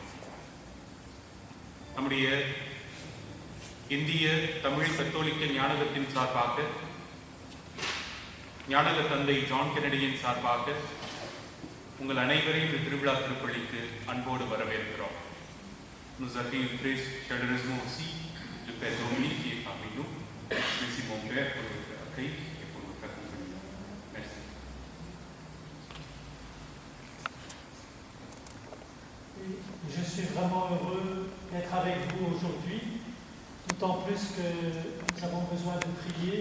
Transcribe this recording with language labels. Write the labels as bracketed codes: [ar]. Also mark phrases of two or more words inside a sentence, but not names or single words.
[ta] நம்முடைய இந்திய தமிழ் கத்தோலிக்க ஞானகத்தின் சார்பாக, ஞானக தந்தை ஜான் கென்னடியின் சார்பாக உங்கள் அனைவரையும் இந்த திருவிழா திருப்பலிக்கு அன்போடு வரவேற்கிறோம். [fr] Nous accueillons très chaleureusement aussi le Père Dominique qui est parmi nous. Merci mon Père pour votre accueil et pour votre accompagnement. Merci. Je suis vraiment heureux d'être avec vous aujourd'hui, d'autant plus que nous avons besoin de prier